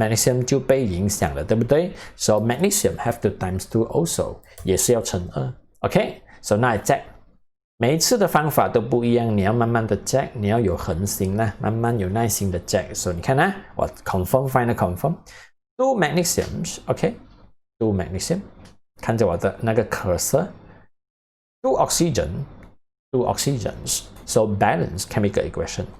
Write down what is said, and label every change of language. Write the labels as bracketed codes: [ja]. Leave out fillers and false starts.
[en] Magnesium [zh] 就被影响了，对不对 [en] ？So magnesium have to times 2 also， [zh] 也是要乘2。 [en] OK， so now I check。 [zh] 每一次的方法都不一样，你要慢慢的 check， 你要有恒心啦，慢慢有耐心的 check。 [en] So [zh] 你看啊， [en] 我 confirm，final confirm。2 magnesiums，OK，2 magnesium， [zh] 看着我的那个 [en] cursor。 2 oxygen，2 oxygens，so balance chemical equation。